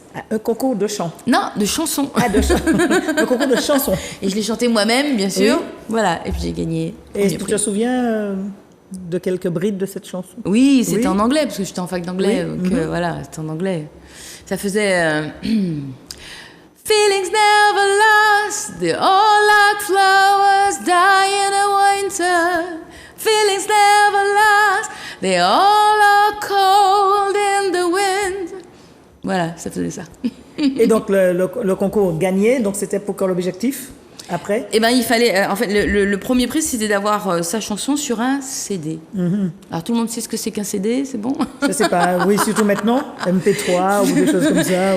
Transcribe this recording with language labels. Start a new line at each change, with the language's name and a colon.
French: Un concours de chant? Non, de chansons. Ah, de chant. Un concours de chansons. Et je l'ai chanté moi-même, bien sûr. Oui. Voilà, et puis j'ai gagné. Et est-ce que tu te souviens de quelques brides de cette chanson? Oui, c'était Oui. en anglais, parce que j'étais en fac d'anglais. Oui. Donc voilà, c'était en anglais. Ça faisait...
English: Feelings never last, they're all like flowers die in a winter. Feelings never last, they all are cold in the wind.
French: Voilà, ça faisait ça. Et donc, le concours gagné, donc c'était pour quel objectif après? Eh ben, il fallait. En fait, le premier prix, c'était d'avoir sa chanson sur un CD. Alors, tout le monde sait ce que c'est qu'un CD, c'est bon? Je sais pas, oui, surtout maintenant, MP3 ou des choses comme ça.